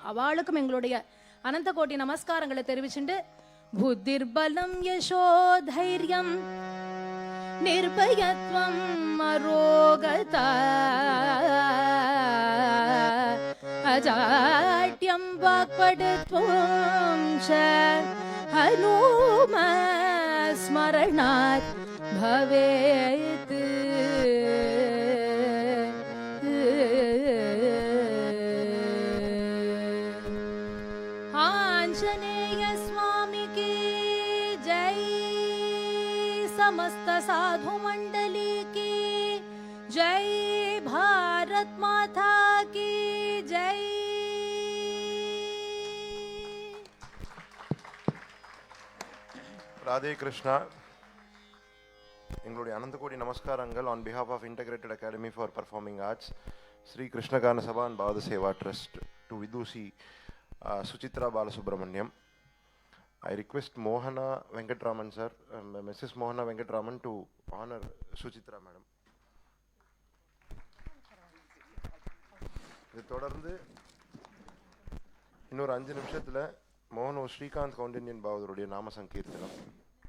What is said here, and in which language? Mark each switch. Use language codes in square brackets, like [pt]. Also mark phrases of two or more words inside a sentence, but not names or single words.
[ta] அவளுக்கும் எங்களுடைய அனந்த கோட்டி நமஸ்காரங்களை தெரிவிச்சுண்டு, [sa] बुद्धिर्बलं यशो धैर्यं निर्भयत्वं अरोगता अजाड्यं वाक्पटुत्वं च हनुमत् स्मरणात् भवेत्. [hi] आंजनेय स्वामी की जय, समस्त साधु मंडली की जय, भारत माता की जय. [ta] ராதே கிருஷ்ணா. எங்களுடைய அனந்த கோடி நமஸ்காரங்கள் [en] on behalf of Integrated Academy for Performing Arts, Sri Krishnagana Sabha and Bhava Seva Trust to Vidushi Suchitra Balasubramaniam. I request Mohana Venkatraman sir, Mrs. Mohana Venkatraman to honor Suchitra madam. [ta] இது தொடர்ந்து இன்னொரு 5 நிமிஷத்துல மோகனோ ஸ்ரீகாந்த் கவுண்டின்யன் பாவதருடைய நாம சங்கீர்த்தனம்.